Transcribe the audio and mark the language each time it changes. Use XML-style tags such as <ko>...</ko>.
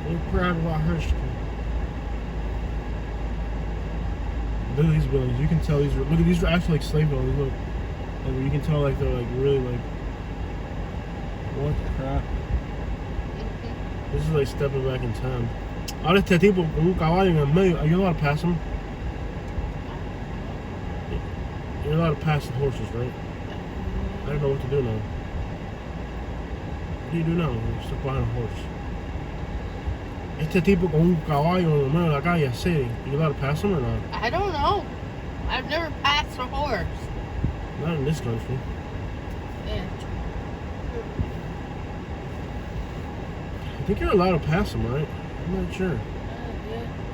<en>We're proud of our history. Look at these buildings. You can tell these are, look at these are actually like slave buildings. Look, like, you can tell like they're like really like, what the crap. This is like stepping back in time.</en> <es>Ahora este tipo con un caballo en el medio.</es> <en>You're allowed to pass him? You're allowed to pass the horses, right? I don't know what to do now. What do you do now? You're stuck behind a horse.</en> <es>Este tipo con un caballo en el medio de la calle, city.</es> <en>You allowed to pass him or not? I don't know. I've never passed a horse. Not in this country. Yeah. I think you're allowed to pass him, right? I'm not sure. Yeah.</en>